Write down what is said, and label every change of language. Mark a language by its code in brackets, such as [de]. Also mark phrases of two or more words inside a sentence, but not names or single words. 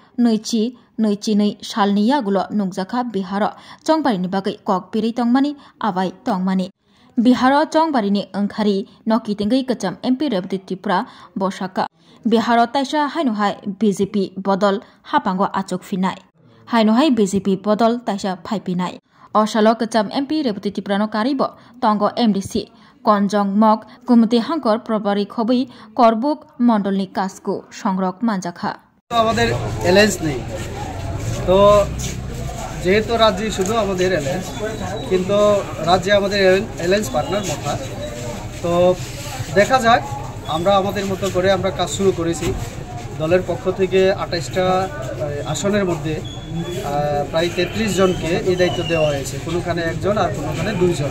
[trp] नैची सालनि यागुलो नुंगजाखा बिहार चंगबारिनि बागै कक पिरै तंगमानि आबाय तंगमानि बिहार चंगबारिनि ओंखारि नकी तेंगै कचम MP रेबुत्री त्रिपुरा बसाका बिहार ताइसा हाइनहाय BJP बदल हापांगो आचक फिनाय हाइनहाय BJP बदल ताइसा फाइपिनाय असालो कचम MP रेबुत्री त्रिपुरानो कारिबो तंगो MDC कनजंग मग कुमुते हांकर प्रबारी खबै करबुक मंडलनि कासकु संग्रक मानजाखा [bn] আমাদের এলায়েন্স নেই তো যেহেতু রাজ্যে শুধু আমাদের এলায়েন্স কিন্তু রাজ্যে আমাদের এলায়েন্স পার্টনার মোটা তো দেখা যাক আমরা আমাদের মতো করে আমরা কাজ শুরু করেছি দলের পক্ষ থেকে 28টা আসনের মধ্যে প্রায় 33 জনকে এই দায়িত্ব দেওয়া হয়েছে কোনোখানে একজন আর কোনোখানে দুইজন